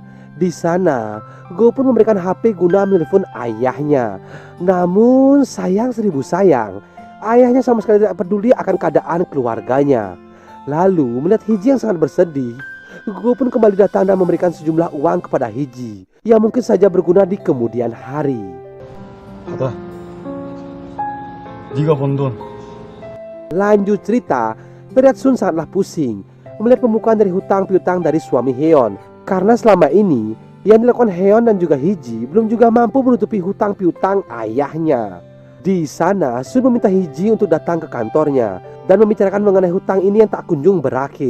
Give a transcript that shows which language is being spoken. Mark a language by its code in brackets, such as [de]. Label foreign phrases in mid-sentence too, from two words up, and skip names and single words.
[id] Di sana Go pun memberikan HP guna menelpon ayahnya. Namun sayang seribu sayang, ayahnya sama sekali tidak peduli akan keadaan keluarganya. Lalu melihat Hiji yang sangat bersedih, Go pun kembali datang dan memberikan sejumlah uang kepada Hiji yang mungkin saja berguna di kemudian hari. [ko] 받아. 네가 번 돈. [id] Lanjut cerita, terlihat Sun sangatlah pusing melihat pembukaan dari hutang piutang dari suami Hyun. Karena selama ini yang dilakukan Hyun dan juga Hiji belum juga mampu menutupi hutang piutang ayahnya. Di sana Sun meminta Hiji untuk datang ke kantornya dan membicarakan mengenai hutang ini yang tak kunjung berakhir.